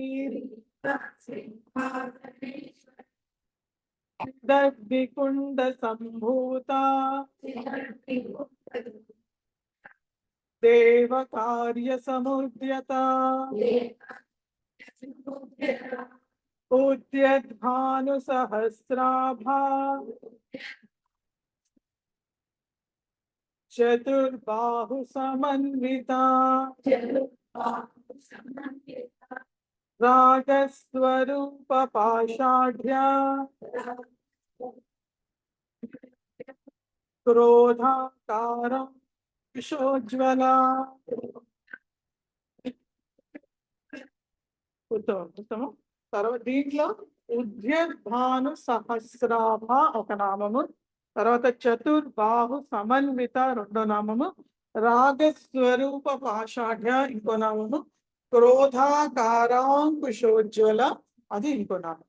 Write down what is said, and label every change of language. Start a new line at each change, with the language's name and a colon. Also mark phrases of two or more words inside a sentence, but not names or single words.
Sanskrit: దగ్ధికుండ సంభూత దేవ కార్య సముద్యత उद्यद्भानुसहस्राभा चतुर्बाहु समन्विता रागस्वरूप पाषाढ्या क्रोधाकारं कुशोज्ज्वला ఉత్తమం.
Telugu: తర్వాత దీంట్లో ఉద్యద్భాను సహస్రాభ ఒక నామము, తర్వాత చతుర్బాహు సమన్విత రెండో నామము, రాగస్వరూప పాషాఢ్య ఇంకో నామము, క్రోధాకారాంకుశోజ్వల అది ఇంకో నామం.